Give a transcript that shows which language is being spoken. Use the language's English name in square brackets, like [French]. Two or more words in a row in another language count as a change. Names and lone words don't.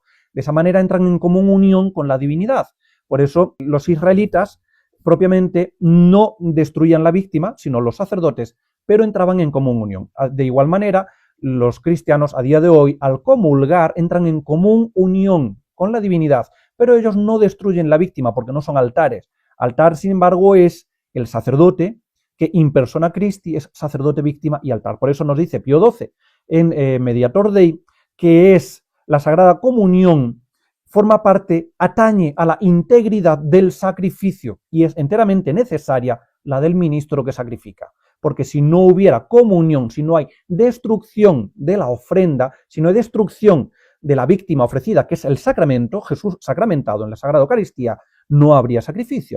[Spanish] De esa manera entran en común unión con la divinidad. Por eso los israelitas propiamente no destruían la víctima, sino los sacerdotes, pero entraban en común unión. De igual manera, los cristianos a día de hoy, al comulgar, entran en común unión con la divinidad, pero ellos no destruyen la víctima porque no son altares. Altar, sin embargo, es el sacerdote que [Latin] in persona Christi [Spanish] es sacerdote, víctima y altar. Por eso nos dice Pío XII en Mediator Dei que es la Sagrada Comunión, forma parte, atañe a la integridad del sacrificio y es enteramente necesaria la del ministro que sacrifica. Porque si no hubiera comunión, si no hay destrucción de la ofrenda, si no hay destrucción de la víctima ofrecida, que es el sacramento, Jesús sacramentado en la Sagrada Eucaristía, no habría sacrificio.